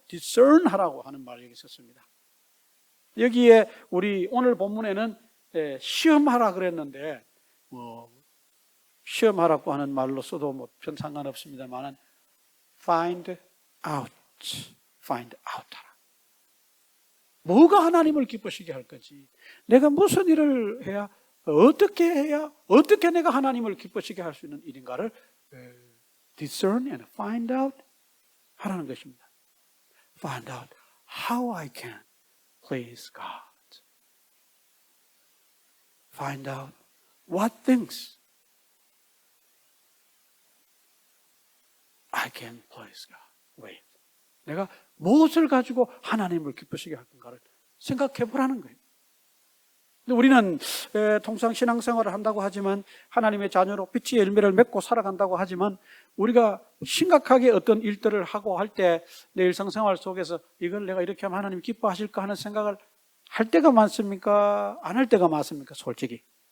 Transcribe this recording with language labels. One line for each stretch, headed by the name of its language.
Korean: discern하라고 하는 말이 여기 있었습니다. 여기에 우리 오늘 본문에는 시험하라 그랬는데 시험하라고 하는 말로 써도 뭐 별 상관없습니다만
English: find out
Korean: 하라. 뭐가 하나님을 기쁘시게 할 건지, 내가 무슨 일을 해야, 어떻게 해야, 어떻게 내가 하나님을 기쁘시게 할 수 있는 일인가를
English: discern and find out
Korean: 하라는 것입니다.
English: Find out how I can please God. Find out what things I can please God with.
Korean: 내가 무엇을 가지고 하나님을 기쁘시게 할 건가를 생각해 보라는 거예요. 근데 우리는 통상 신앙생활을 한다고 하지만 하나님의 자녀로 빛의 열매를 맺고 살아간다고 하지만 우리가 심각하게 어떤 일들을 하고 할 때 내 일상생활 속에서 이걸 내가 이렇게 하면 하나님 기뻐하실까 하는 생각을 할 때가 많습니까? 안 할 때가 많습니까? 솔직히.